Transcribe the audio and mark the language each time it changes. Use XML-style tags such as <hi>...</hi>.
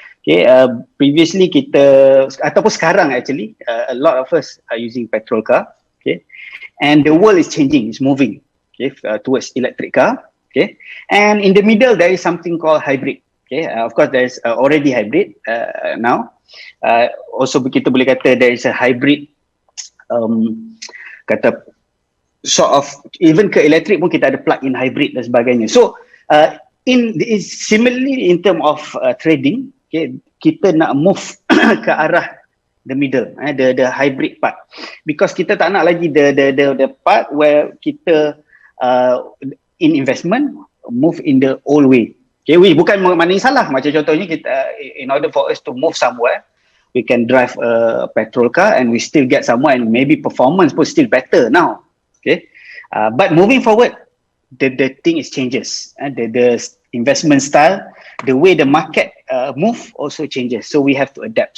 <en>Okay, previously</en> <ms>kita ataupun sekarang</ms> <en>actually, a lot of us are using petrol car. Okay, and the world is changing, it's moving. Okay, towards electric car. Okay, and in the middle there is something called hybrid. Okay, of course there is already hybrid now. Also</en> <ms>kita boleh kata</ms> <en>there is a hybrid.</en> <ms>Kata</ms> <en>sort of even</en> <ms>ke elektrik pun kita ada plug-in hybrid dan sebagainya.</ms> <en>So similarly in term of trading, okay,</en> <ms>kita nak</ms> <en>move</en> <ms>ke arah</ms> <en>the middle, the hybrid part, because</en> <ms>kita tak nak lagi</ms> <en>the part where kita in investment move in the old way.</en> <ms>Okay, bukan maknanya salah. Macam contohnya kita,</ms> <en>in order for us to move somewhere, we can drive a petrol car and we still get somewhere, and maybe performance</en> <ms>pun</ms> <en>still better now. Okay, but moving forward, the thing is changes, the investment style, the way the market move also changes. So we have to adapt.</en>